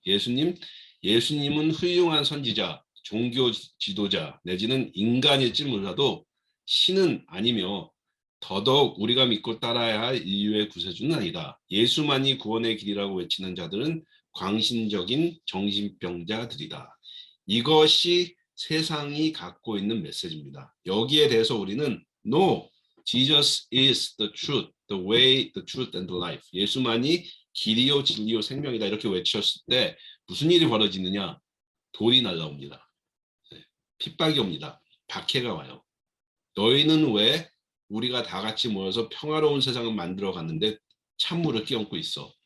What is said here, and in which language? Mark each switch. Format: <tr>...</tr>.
<ko>예수님은 훌륭한 선지자, 종교 지도자, 내지는 인간일지 몰라도 신은 아니며 더더욱 우리가 믿고 따라야 할 인류의 구세주는 아니다. 예수만이 구원의 길이라고 외치는 자들은 광신적인 정신병자들이다. 이것이 세상이 갖고 있는 메시지입니다. 여기에 대해서 우리는</ko> <en>No, Jesus is the truth, the way, the truth and the life.</en> <ko>예수만이 길이요 진리요 생명이다 이렇게 외쳤을 때 무슨 일이 벌어지느냐? 돌이 날라옵니다. 핍박이 옵니다. 박해가 와요. 너희는 왜 우리가 다 같이 모여서 평화로운 세상을 만들어 갔는데 찬물을 끼얹고 있어.</ko>